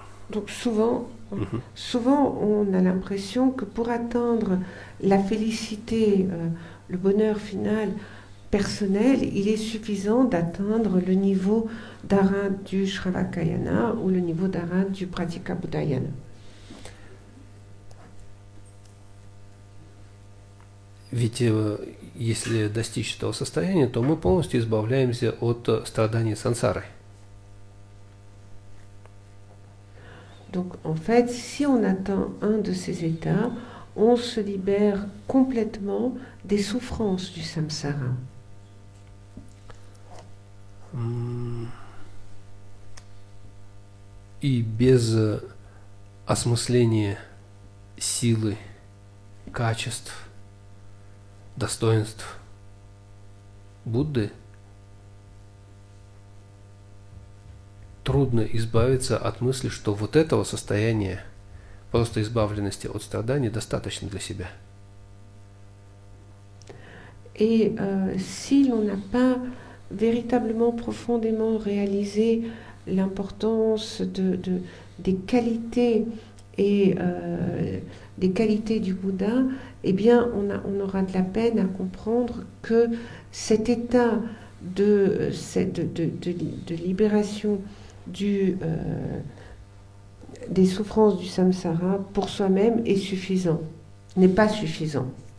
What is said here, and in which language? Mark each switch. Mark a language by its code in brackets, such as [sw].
[fr] Donc souvent, on a l'impression que pour atteindre la félicité, le bonheur final personnel, il est suffisant d'atteindre le niveau d'Arhat du Shravakayana ou le niveau d'Arhat du Pratikabhuddhayana. [ru] Ведь если достичь этого состояния, то мы полностью избавляемся от страданий сансары. [fr] Donc en fait, si on atteint un de ces états, on se libère complètement des souffrances du samsara. [ru] И без осмысления силы, качеств, достоинств Будды трудно избавиться от мысли, что вот этого состояния, просто избавленности от страданий, достаточно для себя. [fr] Et si l'on n'a pas véritablement profondément réalisé l'importance des qualités et des qualités du Bouddha, eh bien on aura de la peine à comprendre que cet état de libération des souffrances du samsara pour soi-même est suffisant, n'est pas suffisant.